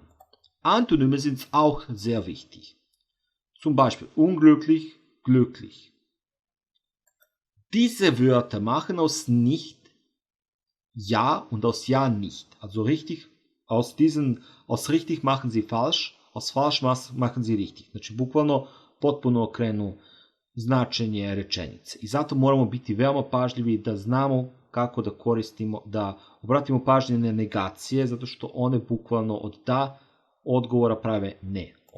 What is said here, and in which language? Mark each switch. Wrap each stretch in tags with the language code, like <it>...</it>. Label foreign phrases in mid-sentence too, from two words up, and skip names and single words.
<de>Antonyme sind auch sehr wichtig. Zum Beispiel unglücklich, glücklich. Diese Wörter machen aus nicht ja und aus ja nicht. Also richtig, aus richtig machen sie falsch, aus falsch machen sie richtig.</de> <sr>Znači bukvalno potpuno okrenu značenje rečenice. I zato moramo biti veoma pažljivi da znamo kako da koristimo, da obratimo pažnje na negacije, zato što one bukvalno od da odgovora prave ne.</sr>